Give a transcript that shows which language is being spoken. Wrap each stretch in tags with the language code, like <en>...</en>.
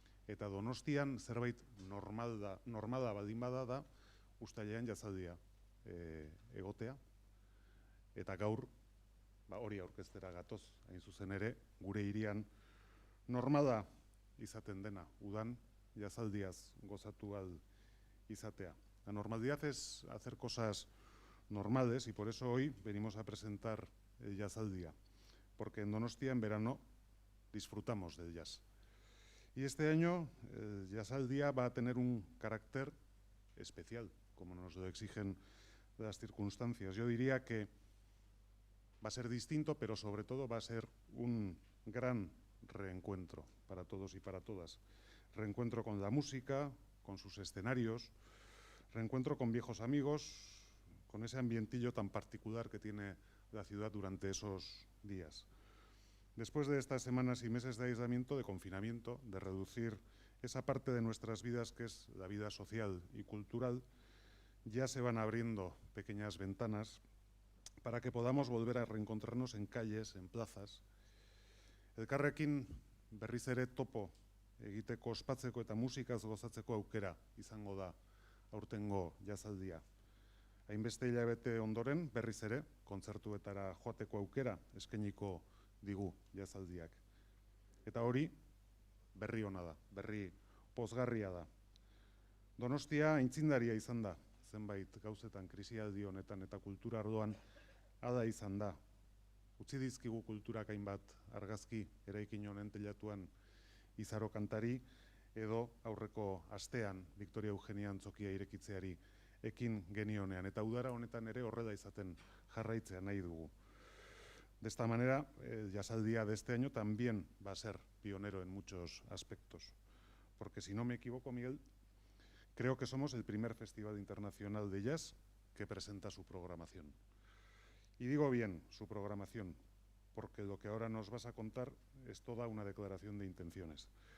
<eu>Eta Donostian zerbait normala baldin bada da uztailean jazaldia egotea, eta gaur hori aurkeztera gatoz, hain zuzen ere, gure hirian normala izaten dena, udan jazaldiaz gozatu ahal izatea.</eu> <es>La normalidad es hacer cosas normales y por eso hoy venimos a presentar el jazaldia, porque en Donostia en verano disfrutamos del jazz. Y este año el jazaldia va a tener un carácter especial, como nos lo exigen las circunstancias. Yo diría que va a ser distinto, pero sobre todo va a ser un gran reencuentro para todos y para todas. Reencuentro con la música, con sus escenarios, reencuentro con viejos amigos, con ese ambientillo tan particular que tiene la ciudad durante esos días. Después de estas semanas y meses de aislamiento, de confinamiento, de reducir esa parte de nuestras vidas que es la vida social y cultural, ya se van abriendo pequeñas ventanas para que podamos volver a reencontrarnos en calles, en plazas.</es> <eu>Elkarrekin berriz ere topo egiteko, ospatzeko eta musikaz gozatzeko aukera izango da aurtengo jazaldia. Hainbeste hilabete ondoren berriz ere kontzertuetara joateko aukera eskainiko digu jazaldiak. Eta hori berri ona da, berri pozgarria da. Donostia aitzindaria izan da, zenbait gauzetan krisialdi honetan eta kultura arloan ada izan da. Utzi dizkigu kulturak hainbat argazki eraikin honen teilatuan Izaro kantari, edo aurreko astean Victoria Eugenia antzokia irekitzeari ekin genionean, eta udara honetan ere horrela izaten jarraitzea nahi dugu.</eu> <es>De esta manera, el jazaldia de este año también va a ser pionero en muchos aspectos. Porque si no me equivoco, Miguel, Creo que somos el primer festival internacional de jazz que presenta su programación. Y digo bien, su programación, porque lo que ahora nos vas a contar es toda una declaración de intenciones.</es>